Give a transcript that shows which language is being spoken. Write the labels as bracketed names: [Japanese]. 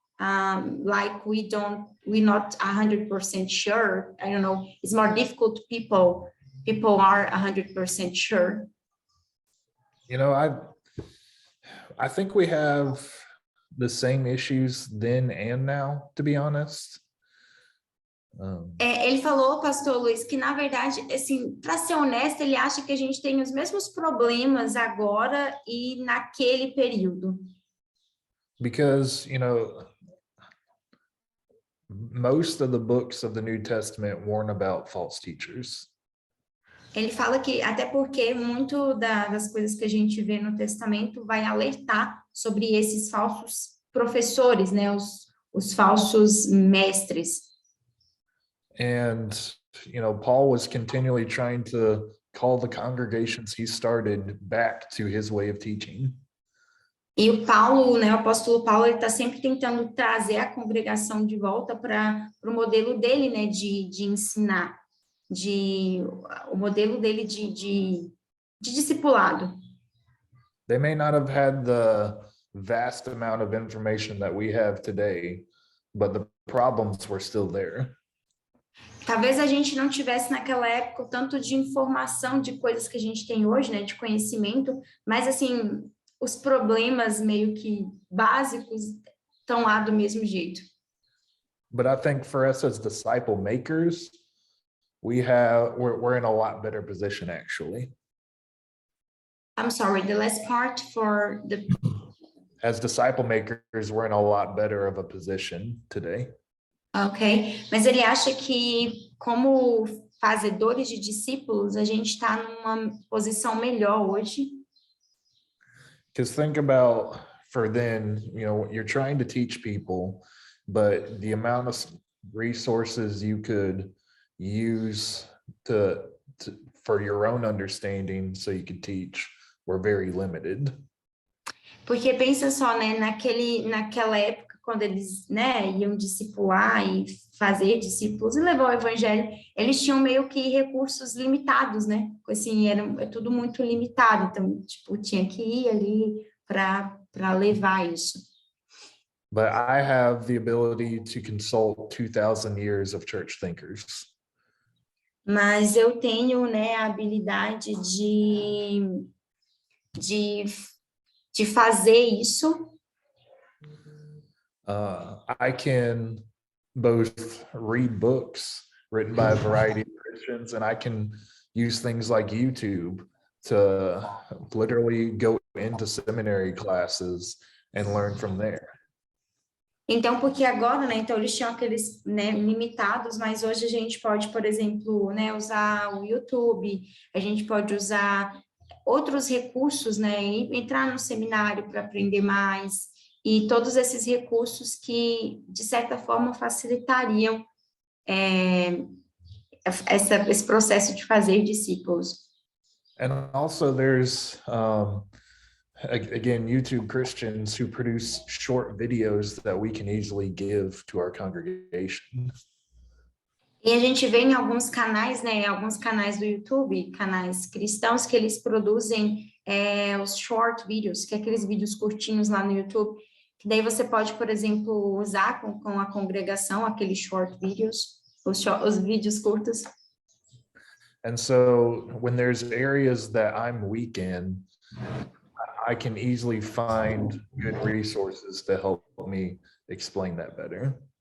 [English] Like we're not 100% sure. I don't know. It's more difficult. People are 100% sure. You know, I think we have the same issues then and now, to be honest. [Portuguese] Ele falou, pastor Luiz, que na verdade, assim, para ser honesto, ele acha que a gente tem os mesmos problemas agora e naquele período. [English] Because, you know, most of the books of the New Testament warn about false teachers. [Portuguese] Ele fala que, até porque muito das coisas que a gente vê no Testamento vai alertar sobre esses falsos professores, né? Os falsos mestres. [English] And, you know, Paul was continually trying to call the congregations he started back to his way of teaching. [Portuguese] E o Paulo, né, o apóstolo Paulo, ele está sempre tentando trazer a congregação de volta para o modelo dele, né, de ensinar. O modelo dele de discipulado. [English] They may not have had the vast amount of information that we have today, but the problems were still there. [Portuguese] Talvez a gente não tivesse naquela época o tanto de informação de coisas que a gente tem hoje, né, de conhecimento, mas assim, os problemas meio que básicos estão lá do mesmo jeito. [English] But I think for us as disciple makers, we're in a lot better position actually. I'm sorry, the last part for the As disciple makers, we're in a lot better of a position today. [Portuguese] ok, mas ele acha que como fazedores de discípulos, a gente está numa posição melhor hoje. [English] Because think about for then, you know, you're trying to teach people, but the amount of resources you could use for your own understanding so you could teach were very limited. [Portuguese] Porque pensa só, né, naquela época, quando eles, né, iam discipular e fazer discípulos e levar o evangelho, eles tinham meio que recursos limitados, né? Assim, é tudo muito limitado, então, tipo, tinha que ir ali para levar isso. [English] But I have the ability to consult 2,000 years of church thinkers. [Portuguese] Mas eu tenho, né, a habilidade de fazer isso. [English] I can both read books written by a variety of Christians, and I can use things like YouTube to literally go into seminary classes and learn from there. [Portuguese] Então, porque agora, né, então eles tinham aqueles, né, limitados, mas hoje a gente pode, por exemplo, né, usar o YouTube, a gente pode usar outros recursos, né, entrar no seminário para aprender mais, e todos esses recursos que, de certa forma, facilitariam esse processo de fazer discípulos. [English] And also there's, again, YouTube Christians who produce short videos that we can easily give to our congregation. [Portuguese] E a gente vê em alguns canais, né, alguns canais do YouTube, canais cristãos, que eles produzem os short videos, que é aqueles vídeos curtinhos lá no YouTube, que daí você pode, por exemplo, usar com a congregação, aqueles short videos, os vídeos curtos. [English] And so when there's areas that I'm weak in, I can easily find good resources to help me explain that better.